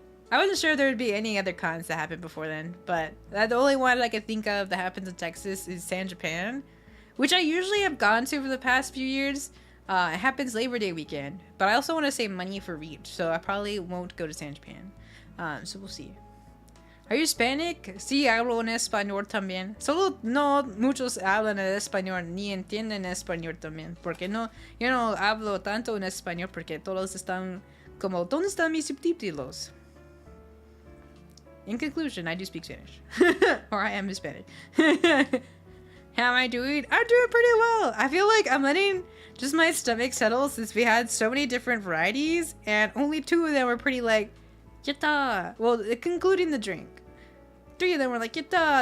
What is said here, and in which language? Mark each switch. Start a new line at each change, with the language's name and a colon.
English: I wasn't sure there would be any other cons that happened before then, but the only one I could think of that happens in Texas is San Japan, which I usually have gone to for the past few years. It happens Labor Day weekend, but I also want to save money for Reach, so I probably won't go to San Japan. So we'll see. Are you Hispanic?
Spanish: Sí, hablo en español también. Solo no muchos hablan en español ni entienden español también. Porque no, yo no hablo tanto en español porque todos están como, ¿dónde están mis subtítulos?
English: In conclusion, I do speak Spanish. Or I am Hispanic. How am I doing? I'm doing pretty well. I feel like I'm letting just my stomach settle since we had so many different varieties and only 2 of them were pretty like, yatta. Well, including the drink. 3 of them were like, yatta.